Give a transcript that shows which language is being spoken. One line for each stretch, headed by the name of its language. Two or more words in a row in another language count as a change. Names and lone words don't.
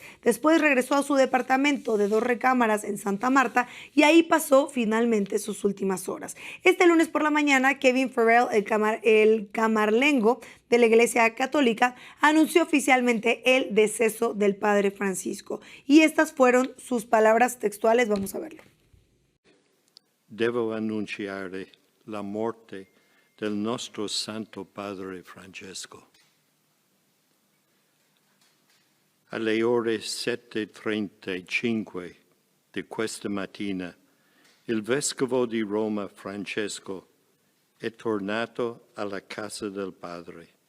Spanish: Después regresó a su departamento de 2 recámaras en Santa Marta y ahí pasó finalmente sus últimas horas. Este lunes por la mañana, Kevin Farrell, el camarlengo de la Iglesia Católica, anunció oficialmente el deceso del Padre Francisco. Y estas fueron sus palabras textuales. Vamos a verlo.
Italian: Devo annunciare la morte del nostro Santo Padre Francesco. Alle ore 7:35 di questa mattina, il Vescovo di Roma Francesco è tornato alla casa del Padre.